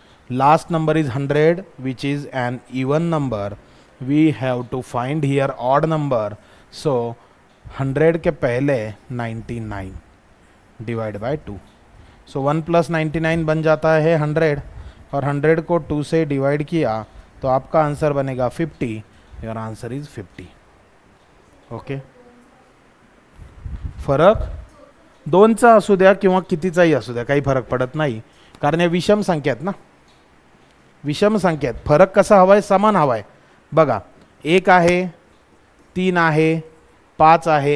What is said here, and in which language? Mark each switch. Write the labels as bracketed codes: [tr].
[en] Last number is 100 which is an even number. We have to find here odd number. [hi] So 100 के पहले 99 divide by 2. सो 1 + 99 बन जाता है 100 और 100 को 2 से डिवाइड किया तो आपका आंसर बनेगा 50. [en] Your answer is 50. Okay. [mr] फरक 2चा असू द्या किंवा कितीचाही असू द्या काही फरक पडत नाही, कारण या विषम संख्या आहेत ना. विषम संख्या आहेत. फरक कसा हवा आहे? समान हवा आहे. बघा 1 आहे, 3 आहे, 5 आहे.